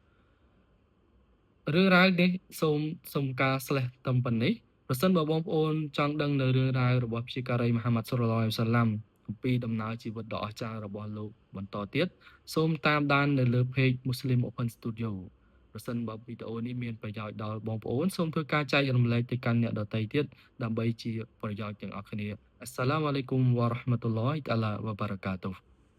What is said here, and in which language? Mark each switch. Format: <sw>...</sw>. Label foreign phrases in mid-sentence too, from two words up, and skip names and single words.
<km>រឿងរ៉ាវនេះសូមការស្លេះត្រឹមប៉ុណ្នេះ ប្រសិនបើបងប្អូនចង់ដឹងនៅរឿងរ៉ាវរបស់ព្យាការីមហាម៉ាត់</km> <ar>صلى الله عليه وسلم</ar> <km>អំពីដំណើរជីវិតដ៏អស្ចារ្យរបស់លោកបន្តទៀត សូមតាមដាននៅលើ page Muslim Open Studio ប្រសិនបើវីដេអូនេះមានប្រយោជន៍ដល់បងប្អូន សូមធ្វើការចែករំលែកទៅកាន់អ្នកដទៃទៀតដើម្បីជាប្រយោជន៍ទាំងអស់គ្នា</km> <ar>السلام عليكم ورحمة الله تعالى وبركاته</ar>